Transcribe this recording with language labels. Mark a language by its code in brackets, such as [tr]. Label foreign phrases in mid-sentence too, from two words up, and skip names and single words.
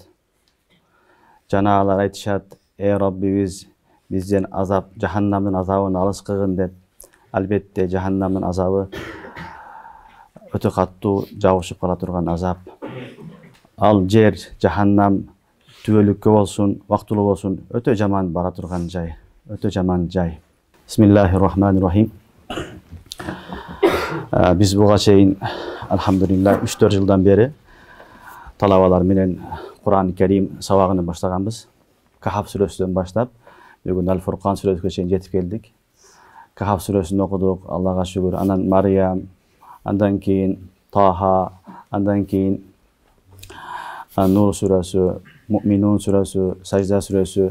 [ky] Жана алар айтышат: "Эй Роббибиз, бизден азап, жаханнамдын азабын алыс кылгын" деп. Албетте жаханнамдын азабы өтө каттуу жабышып кала турган азап. Ал жер, жаханнам түбөлүккө болсун, вактылуу болсун, өтө жаман бара турган жай, өтө жаман жай. [ar] بسم الله الرحمن الرحيم. [ky] Биз буга чейин алхамдулилlah 3-4 жылдан бери талабалар менен Кур'ан-ы Керим сабагын баштаганбыз. Кахф сүрөсүнөн баштап бүгүн Аль-Фуркан сүрөсүнө чейин жетип келдик. Кахф сүрөсүн окудук, Аллага шүгүр. Анан Мариям, андан кийин Таха, андан кийин Нур сүрөсү, Муъминун сүрөсү, Сажда сүрөсү.